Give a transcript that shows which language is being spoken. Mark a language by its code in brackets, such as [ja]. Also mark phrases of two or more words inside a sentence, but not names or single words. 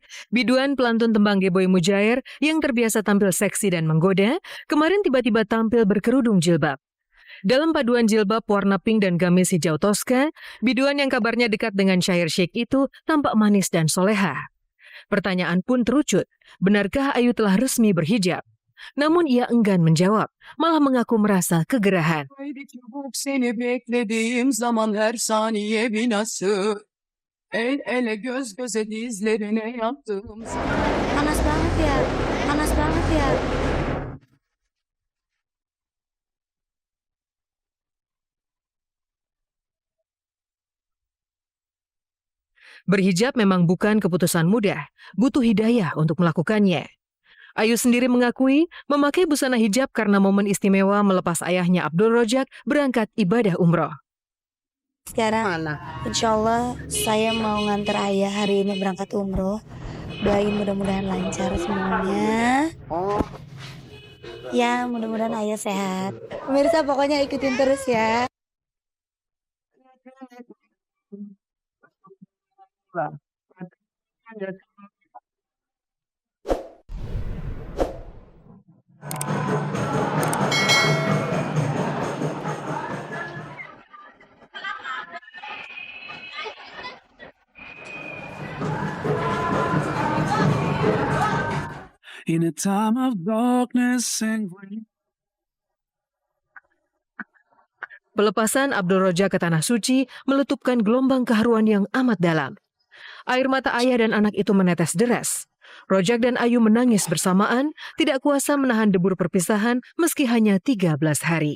[id] Biduan pelantun tembang Geboy Mujair yang terbiasa tampil seksi dan menggoda, kemarin tiba-tiba tampil berkerudung jilbab. Dalam paduan jilbab warna pink dan gamis hijau toska, biduan yang kabarnya dekat dengan Syahir Sheikh itu tampak manis dan soleha. Pertanyaan pun terucut, benarkah Ayu telah resmi berhijab? Namun ia enggan menjawab, malah mengaku merasa kegerahan. [tr] Seni beklediğim zaman her saniye binası. El ele göz göze dizlerine yattım. [id] Panas banget ya, panas banget ya. Berhijab memang bukan keputusan mudah, butuh hidayah untuk melakukannya. Ayu sendiri mengakui memakai busana hijab karena momen istimewa melepas ayahnya Abdul Rojak berangkat ibadah umroh. Sekarang [ar] insya Allah [id] saya mau nganter ayah hari ini berangkat umroh. Doain mudah-mudahan lancar semuanya. Ya mudah-mudahan ayah sehat. Pemirsa pokoknya ikutin terus ya. [en] In a time of darkness and grief. [id] Pelepasan Abdul Rojak ke Tanah Suci meletupkan gelombang keharuan yang amat dalam. Air mata ayah dan anak itu menetes deras. Rojak dan Ayu menangis bersamaan, tidak kuasa menahan debur perpisahan meski hanya 13 hari.